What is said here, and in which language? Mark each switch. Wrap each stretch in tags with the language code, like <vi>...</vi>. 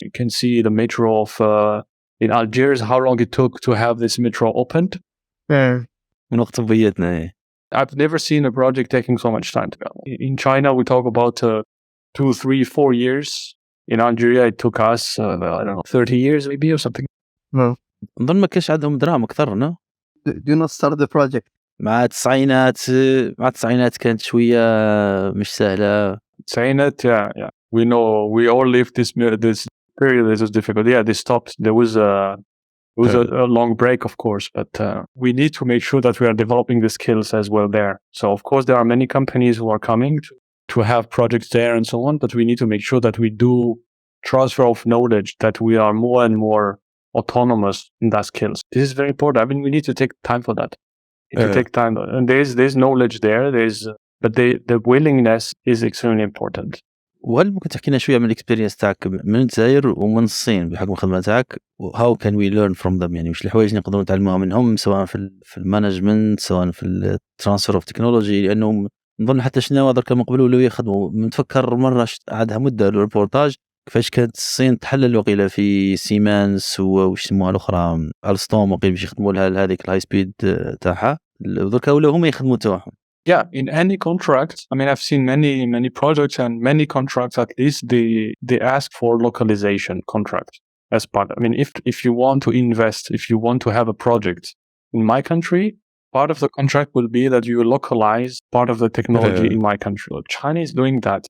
<en>You can see the metro of in Algiers, how long it took to have this metro opened.</en> <ar>من وقت بيتنا.</ar> <en>I've never seen a project taking so much time to go. In China, we talk about 2, 3, 4 years. In Algeria, it took us, I don't know, 30 years maybe or something. No.</en> <ar>نظن ما كانش عندهم دراهم أكثر</ar> <en>no? Do not start the project.</en> <ar>مع التسعينات كانت شوية مش سهلة. التسعينات,</ar> <en>yeah. We know, we all lived this period. This was difficult. Yeah, they stopped. There was a long break, of course, but we need to make sure that we are developing the skills as well there. So, of course, there are many companies who are coming to have projects there and so on, but we need to make sure that we do transfer of knowledge, that we are more and more autonomous in that skills. This is very important. I mean, we need to take time for that. To take time, and there's knowledge there. But the willingness is extremely important.</en> <ar>وهل ممكن تحكي لنا شوية من الاكسبيرينس تاعك من الجزائر ومن الصين بحكم الخدمة تاعك</ar> <en>how can we learn from them</en> <ar>يعني وش الحوايج نقدروا نتعلموها منهم سواء في المانجمنت سواء في الترانسفير اوف تكنولوجي لأنه نظن حتى شنو هذا كما قبلوا لو يخدموا نتفكر مرة عادها مدة الريبورتاج كيفاش كانت الصين تحلل وقيلة في سيمانس وش يسموها الأخرى ألستوم وقيل باش يخدموا لها هذيك الهاي سبيد تاعها دركا ولا هم يخدموا تاعهم.</ar> <en>Yeah, in any contract, I mean, I've seen many projects and many contracts, at least they ask for localization contract as part. I mean, if you want to invest, if you want to have a project in my country, part of the contract will be that you localize part of the technology in my country. China is doing that.</en>